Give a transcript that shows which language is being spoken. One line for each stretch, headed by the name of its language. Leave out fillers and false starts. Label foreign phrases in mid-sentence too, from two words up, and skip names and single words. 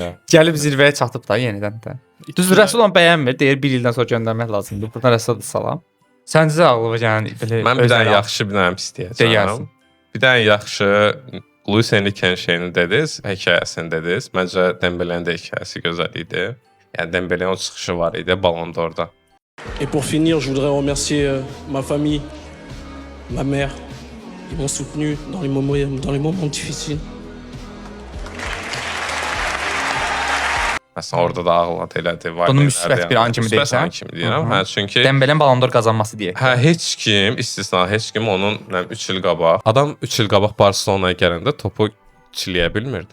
Azerbaijani: Gəlib zirvəyə çatıb da yenidən də. Düz Rəsulan bəyənmir, deyir 1 ildən sonra göndərmək lazımdır. Buradan Rəsula salam. Səncə ağlıma gələn belə mən bir dənə yaxşı, bir dənə pis deyəcəm. Bir dənə yaxşı Luis Enrique'nin şeyini dediniz, hekayəsini dediniz. Məncə Dembele'nin də hekayəsi gözəl idi. Yəni Dembele'nin o çıxışı var idi Ballon d'Or'da.
French: Et pour finir, je voudrais remercier ma famille, ma mère, qui m'ont soutenu dans les moments difficiles.
Azerbaijani: Məsələn, orada da ağlat elədi. Bunu müsbət bir an kimi deyirsən? Müsbət kimi deyirəm. Hə, çünki Dembele'nin Ballon d'Or qazanması deyək. Hə, heç kim, istisna heç kim onun 3 il qabaq, adam 3 il qabaq Barselonaya gələndə topu çiləyə bilmirdi.